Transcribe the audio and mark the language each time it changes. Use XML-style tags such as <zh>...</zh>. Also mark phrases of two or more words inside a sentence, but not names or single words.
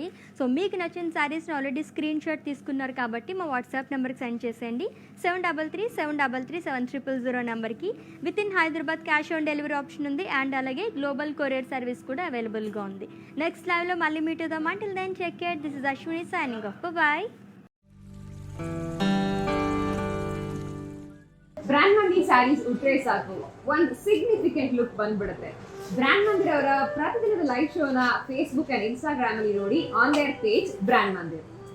<te>సో మీకు నచ్చిన శారీస్ని</te> <en>already screenshot</en> <te>తీసుకున్నారు కాబట్టి మా వాట్సాప్ నెంబర్కి సెండ్ చేసేయండి. 7337337000 నెంబర్కి.</te> <en>with in Hyderabad cash on delivery option</en> <te>ఉంది అండ్ అలాగే</te> <en>global courier service</en> <te>కూడా అవైలబుల్గా ఉంది.</te> <en>next live</en> <te>మళ్ళీ మీట్ అవుదాం.</te> <en>until then check care. this is Ashwini signing off. bye.</en> <kn>ಬ್ರ್ಯಾಂಡ್ ಮಂದಿ ಸ್ಯಾರೀಸ್ ಉಟ್ರೆ ಸಾಕು ಒಂದು</kn> <en>significant look</en> <kn>ಬಂದ್ಬಿಡುತ್ತೆ. ಬ್ರ್ಯಾಂಡ್ ಮಂದಿರ್ ಅವರ ಪ್ರತಿದಿನದ</kn> <en>live show</en> <kn>ಫೇಸ್ಬುಕ್ ಅಂಡ್ ಇನ್ಸ್ಟಾಗ್ರಾಮ್ ಅಲ್ಲಿ ನೋಡಿ</kn> <en>on their page Brand Mandir.</en>